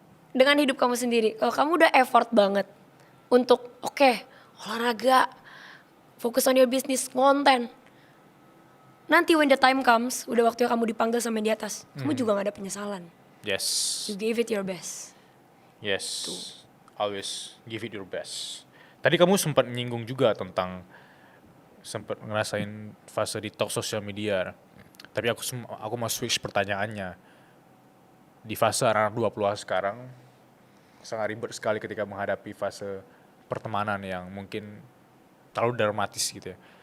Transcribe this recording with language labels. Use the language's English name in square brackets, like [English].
[Indonesian] Dengan hidup kamu sendiri, kalau kamu udah effort banget untuk olahraga, fokus [English] on your business, [Indonesian] konten. Nanti [English] when the time comes, [Indonesian] udah waktunya kamu dipanggil sama yang di atas, kamu juga gak ada penyesalan. [English] Yes, You gave it your best. yes. Always give it your best. [Indonesian] Tadi kamu sempat menyinggung juga tentang sempat ngerasain fase detox sosial media. Tapi aku mau switch pertanyaannya. Di fase anak 20-an sekarang sangat ribet sekali ketika menghadapi fase pertemanan yang mungkin terlalu dramatis gitu ya.